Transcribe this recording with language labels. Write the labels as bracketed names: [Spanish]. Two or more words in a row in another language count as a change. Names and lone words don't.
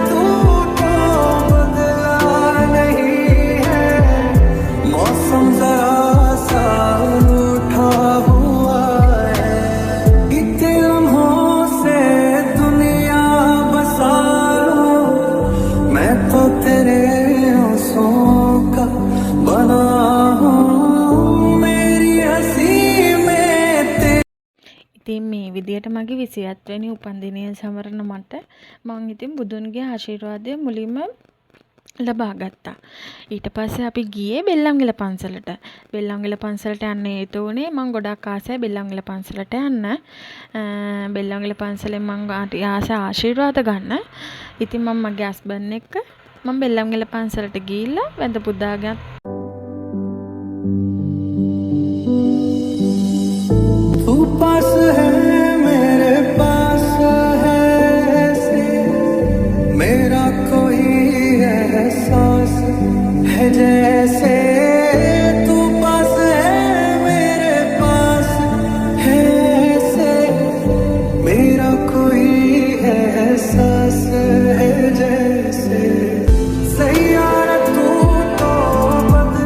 [Hindi] तू तो बदला नहीं है मौसम जरा सा रूठा हुआ है इतने लम्हों से दुनिया बसा लूं मैं तो तेरे आंसुओं का बना हूं मेरी हंसी में तेरे [Sinhala] ඉතින් මේ විදියට මගේ 27 වෙනි උපන්දිනය සමරන මට මං ඉතින් බුදුන්ගේ ආශිර්වාදය මුලින්ම ලබා ගත්තා. ඊට පස්සේ අපි ගියේ බෙල්ලන්විල පන්සලට. බෙල්ලන්විල පන්සලට යන්න හේතු වුණේ මං ගොඩක් ආසයි බෙල්ලන්විල පන්සලට යන්න. බෙල්ලන්විල පන්සලෙන් මං ආශිර්වාද ගන්න. ඉතින් මම මගේ හස්බන්ඩ් එක්ක මම බෙල්ලන්විල පන්සලට ගිහිල්ලා වැඳ පුදාගෙන [Hindi] तू पास है मेरे पास है ऐसे मेरा कोई एहसास है जैसे तू पास है मेरे पास है ऐसे मेरा कोई एहसास है जैसे सैयारा तू तो